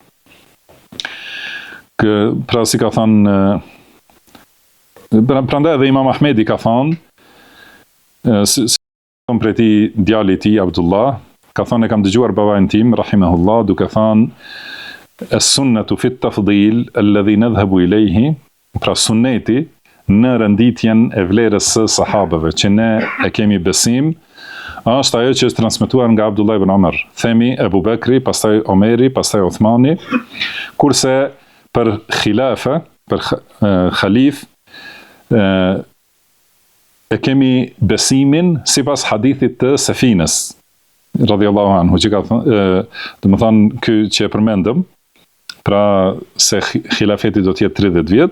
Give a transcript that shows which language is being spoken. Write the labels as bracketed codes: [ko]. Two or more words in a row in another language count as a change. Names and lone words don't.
[sq] Pra si ka thënë, prandaj edhe Imam Ahmedi ka thënë, si për ti djali i tij Abdullah, ka thënë e kam dëgjuar babain tim rahimahullah duke thënë [ar] السنة في التفضيل الذي نذهب إليه, [sq] pra sunneti në renditjen e vlerës së sahabeve që ne e kemi besim, është ajo që është transmetuar nga Abdullah ibn Umar. Themi Ebu Bekri, pastaj Omeri, pastaj Uthmani, kurse për khilafe, për khalif, e kemi besimin sipas hadithit të Safines [ar] رضي الله عنه, [sq] që ka thënë, do të thonë ky që e përmendëm, pra se khilafeti do të jetë 30 vjet.